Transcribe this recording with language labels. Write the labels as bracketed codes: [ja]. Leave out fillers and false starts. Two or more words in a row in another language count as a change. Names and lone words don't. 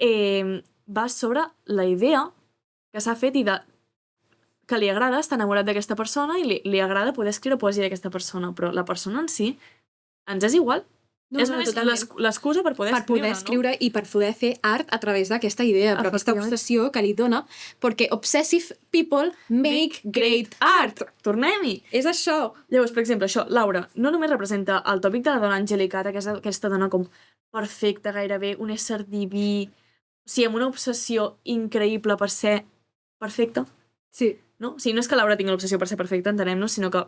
[ca] va sobre la idea que s'ha fet i de que li agrada estar enamorat d'aquesta persona i li agrada poder escriure poesia d'aquesta persona, però la persona en si ens és igual. No, és no, només totalment. l'excusa per poder Per escriure, poder escriure i per poder fer art a través d'aquesta idea, però aquesta Efectivament. obsessió que li dona, perquè [en] obsessive people make great art. [ca] no? Tornem-hi! És això. Llavors, per exemple, això, Laura, no només representa el tòpic de la dona angelicata, que és aquesta dona com perfecta, gairebé un ésser diví, o sigui, amb una obsessió increïble per ser perfecta, Sí. no? O sigui, no és que Laura tingui l'obsessió per ser perfecta, entenem-nos, sinó que